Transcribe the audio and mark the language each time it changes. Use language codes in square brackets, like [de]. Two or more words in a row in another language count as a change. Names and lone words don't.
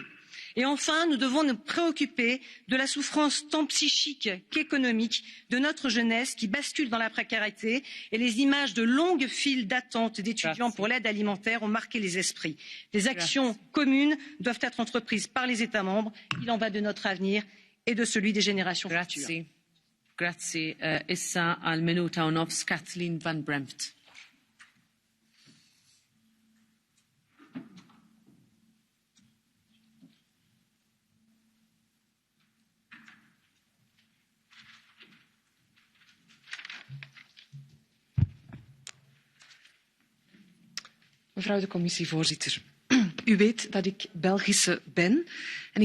[fr] Et enfin, nous devons nous préoccuper de la souffrance tant psychique qu'économique de notre jeunesse qui bascule dans la précarité et les images de longues files d'attente d'étudiants pour l'aide alimentaire ont marqué les esprits. Des actions communes doivent être entreprises par les États membres. Il en va de notre avenir et de celui des générations futures. [mt] Grazie. Issa al minuta u nofs Kathleen van Bremt. [nl] Mevrouw de commissievoorzitter, u weet dat ik Belgische ben en ik